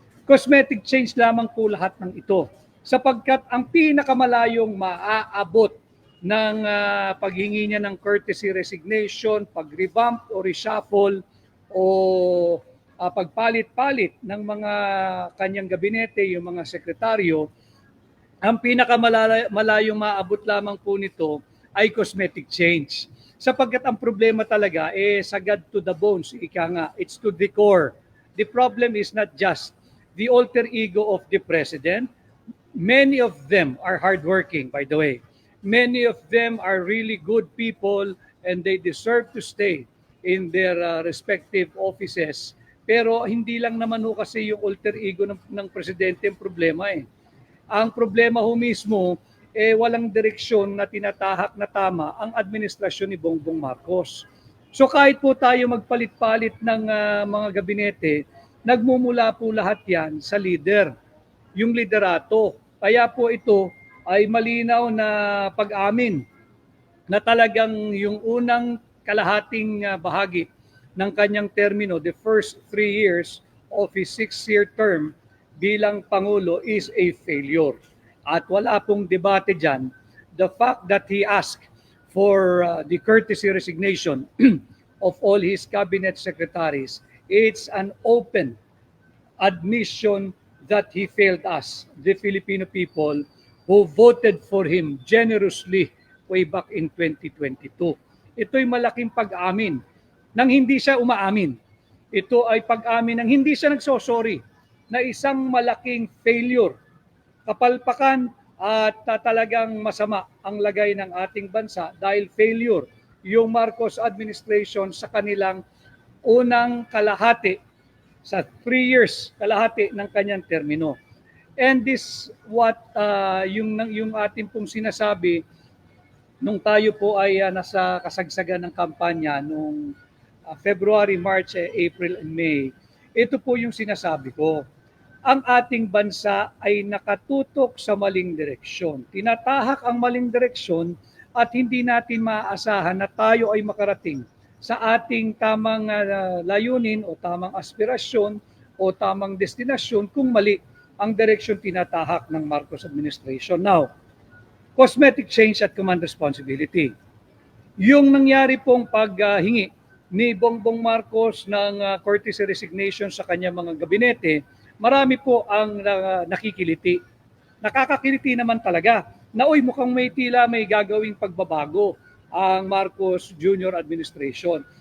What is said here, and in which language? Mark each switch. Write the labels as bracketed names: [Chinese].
[Filipino] Cosmetic change lamang po lahat ng ito sapagkat ang pinakamalayong maaabot ng paghingi niya ng courtesy resignation, pag-revamp o reshuffle o pagpalit-palit ng mga kanyang gabinete, yung mga sekretaryo, ang pinakamalayong maaabot lamang po nito ay cosmetic change. Sapagkat ang problema talaga sagad [English] to the bones, it's to the core. The problem is not just the alter ego of the president. Many of them are hardworking, by the way. Many of them are really good people and they deserve to stay in their respective offices. [Filipino] Pero hindi lang naman kasi yung alter ego ng presidente ang problema Ang problema mismo, walang direksyon na tinatahak na tama ang administrasyon ni Bongbong Marcos. So kahit po tayo magpalit-palit ng mga gabinete, nagmumula po lahat yan sa leader, yung liderato. Kaya po ito ay malinaw na pag-amin na talagang yung unang kalahating bahagi ng kanyang termino, [English] the first 3 years of his 6-year term [Filipino] bilang Pangulo [English] is a failure. [Filipino] At wala pong debate dyan. The fact that he asked for the courtesy resignation of all his cabinet secretaries, it's an open admission that he failed us, the Filipino people who voted for him generously way back in 2022. Ito'y malaking pag-amin nang hindi siya umaamin. Ito ay pag-amin nang hindi siya nagsosorry na isang malaking failure, kapalpakan at talagang masama ang lagay ng ating bansa dahil failure yung Marcos administration sa kanilang unang kalahati sa 3 years kalahati ng kanyang termino. [English] And this what [Filipino] yung ating pong sinasabi nung tayo po ay nasa kasagsagan ng kampanya nung February, March, April and May. Ito po yung sinasabi ko. Ang ating bansa ay nakatutok sa maling direksyon. Tinatahak ang maling direksyon at hindi natin maaasahan na tayo ay makarating sa ating tamang layunin o tamang aspirasyon o tamang destinasyon kung mali ang direksyon tinatahak ng Marcos administration. [English] Now, cosmetic change at command responsibility. [Filipino] Yung nangyari pong paghingi ni Bongbong Marcos ng courtesy resignation sa kanyang mga gabinete marami po ang nakikiliti. Nakakakiliti naman talaga na uy, mukhang may gagawing pagbabago ang Marcos Jr. administration.